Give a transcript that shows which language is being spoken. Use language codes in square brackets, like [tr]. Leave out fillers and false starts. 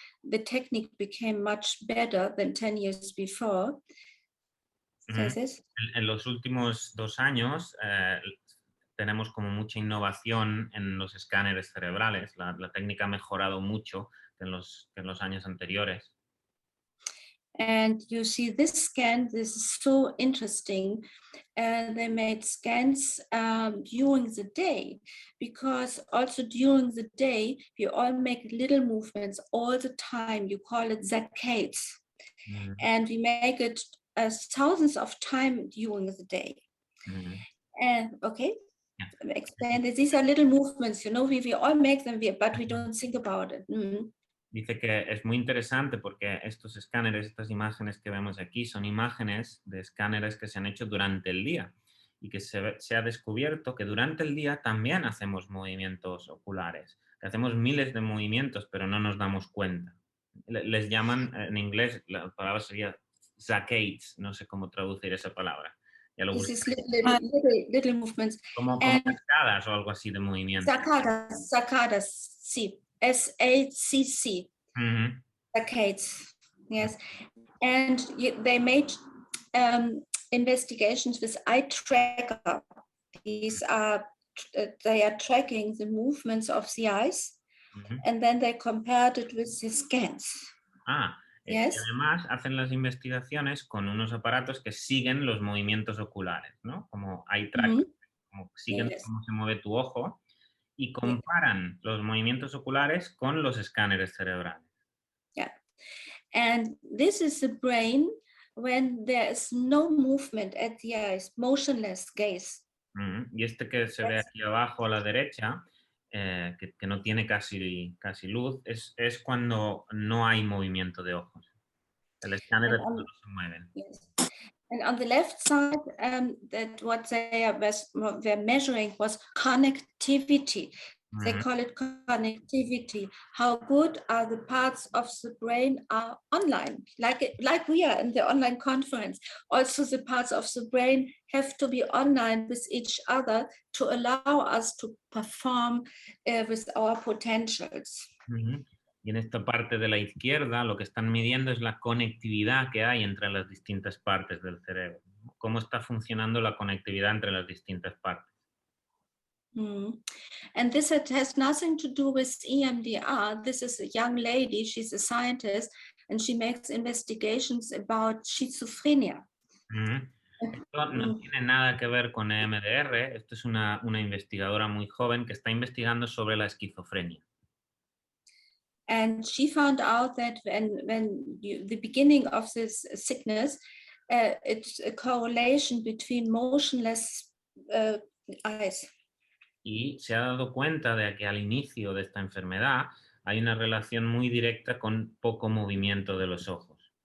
[en] The technique became much better than 10 years before. [es] En los últimos 2 años tenemos como mucha innovación en los escáneres cerebrales. La técnica ha mejorado mucho en los años anteriores. [en] And you see this scan, this is so interesting. They made scans during the day, because also during the day, we all make little movements all the time. You call it saccades. And we make it thousands of times during the day. And okay, explain that these are little movements, we all make them, but we don't think about it. [es] Dice que es muy interesante porque estos escáneres, estas imágenes que vemos aquí, son imágenes de escáneres que se han hecho durante el día y que se ha descubierto que durante el día también hacemos movimientos oculares, que hacemos miles de movimientos, pero no nos damos cuenta. Les llaman, en inglés, la palabra sería saccades, no sé cómo traducir esa palabra. Ya lo [en] little movements. [es] Como cascadas o algo así de movimiento. Sacadas, sí. [en] SACC, saccades, yes. And they made investigations with eye tracker. These are, they are tracking the movements of the eyes, and then they compared it with the scans. Yes. [es] Y además hacen las investigaciones con unos aparatos que siguen los movimientos oculares, ¿no? Como eye tracker, como siguen cómo se mueve tu ojo. Y comparan los movimientos oculares con los escáneres cerebrales. [en] Yeah. And this is the brain when there is no movement at the eyes, motionless gaze. [es] Y este que se ve aquí abajo a la derecha, que no tiene casi luz, es cuando no hay movimiento de ojos. El escáner no se mueve. [en] Yes. And on the left side, that what they were measuring was connectivity. They call it connectivity. How good are the parts of the brain are online, like we are in the online conference. Also, the parts of the brain have to be online with each other to allow us to perform with our potentials. [es] Y en esta parte de la izquierda lo que están midiendo es la conectividad que hay entre las distintas partes del cerebro. ¿Cómo está funcionando la conectividad entre las distintas partes? [en] And this has nothing to do with EMDR. This is a young lady, she's a scientist, and she makes investigations about schizophrenia. [es] Esto no tiene nada que ver con EMDR. Esto es una investigadora muy joven que está investigando sobre la esquizofrenia. [en] And she found out that the beginning of this sickness, it's a correlation between motionless eyes. [es] Y se ha dado cuenta de que al inicio de esta enfermedad hay una relación muy directa con poco movimiento de los ojos.